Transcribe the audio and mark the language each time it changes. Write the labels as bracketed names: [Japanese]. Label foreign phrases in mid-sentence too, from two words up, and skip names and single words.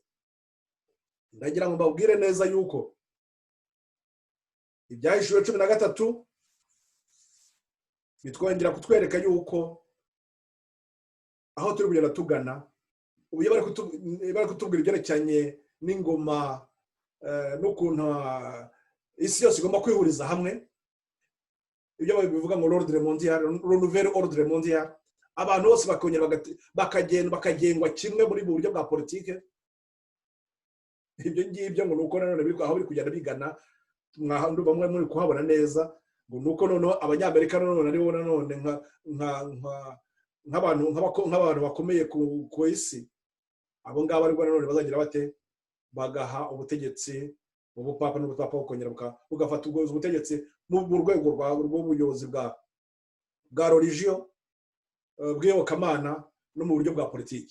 [Kinyarwanda] Ndagira ngo mbabwire neza yuko Ibyahishuwe 13 bitwongera kutwereka yuko aho turi kugenda tugana, ubu bari kutubwira ibyerekeranye n'ingoma n'ukuntu isi yose igomba kwihuriza hamwe. Ibyo bivuga ngo [French] l'ordre mondial, le nouvel ordre mondial, [Kinyarwanda] abantu bose bakongera bakagengwa kimwe muri buryo bwa politike. Ibyo ngibyo ngo nuko nanone aho biri kugenda bigana, mwahandu bamwe muri kuhabona neza, ngo nuko noneho abanyamerika none ari bo none nk'abantu bakomeye ku isi, abo ngabo ariko none bazagira bate bagaha ubutegetsi ubupapa n'ubupapa bukongera bugafata ubutegetsi mu rwego rw'ubuyobozi bwa religion, bw'iyobokamana no mu buryo bwa politiki.